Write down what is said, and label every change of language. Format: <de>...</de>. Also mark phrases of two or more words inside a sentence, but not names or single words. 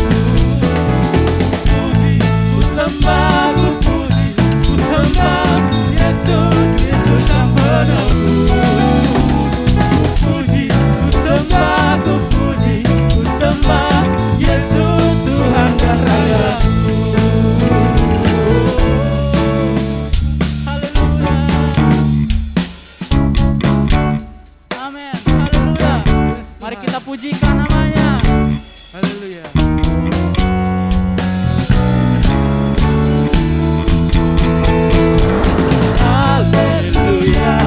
<id>Puji, ku sembah, ku puji, ku sembah Yesus Kristus Sang Penebus. Puji, ku sembah, ku puji, ku sembah Yesus Tuhan dan Rayaku. Haleluya. Amin. Haleluya. Mari kita pujikan namanya. Haleluya. Haleluya.</id>